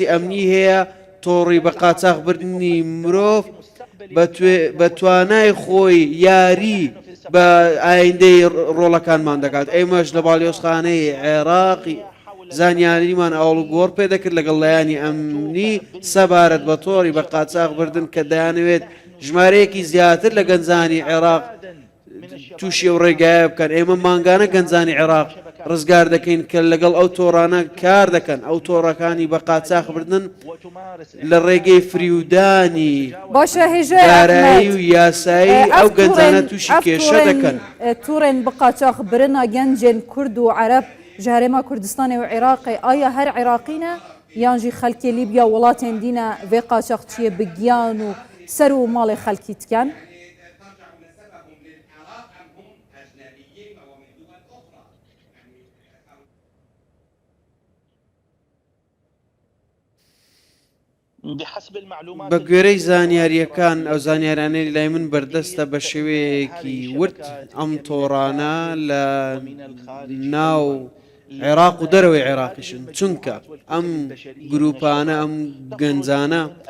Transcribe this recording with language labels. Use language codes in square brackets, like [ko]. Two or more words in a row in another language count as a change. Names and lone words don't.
[ckb] ئەمنی هەیە تۆڕی بە قاچاغبردنی مرۆڤ بە توانای خۆی یاری بە ئایندەی ڕۆڵەکانمان دەکات ئێمەش لە باڵیۆزخانەی عێراقی زانیاریمان ئاڵوگۆڕ پێ دەکرد لەگەڵ لایانی ئەمنی سەبارەت بە تۆڕی بە قاچاغبردن کە دەیانەوێت ژمارەیەکی زیاتر لە گەنجانی عێراق تووشی و ڕێگایە بکەن ئێمە مانگانە گەنجانی عێراق ڕزگار دەکەین کە لەگەڵ ئەو تۆڕانە کار دەکەن ئەو تۆڕەکانی بە قاچاق بردن لە ڕێگەی فریودانی [ku] باشە هێژە [ckb] دارایی و یاسایی ئەو گەنجانە تووشی کێشە دەکەن [ku] تورên bi qaçax birina gencên Kurd û Ereb ji herêma Kurdistanê û Iraqê aya her Iraqî ne yan jî xelkê Libya welatên dîne vê qaçaxçiyê bi giyan û ser û malê xelkî diken [ckb] بە گوێرەی زانیاریەکان ئەو زانیارانەی لای من بەردەستە بە شێوەیەکی ورد ئەم تۆڕانە لە ناو عێراق و دەرەوەی عێراقیشن چونکە ئەم گروپانە ئەم گەنجانە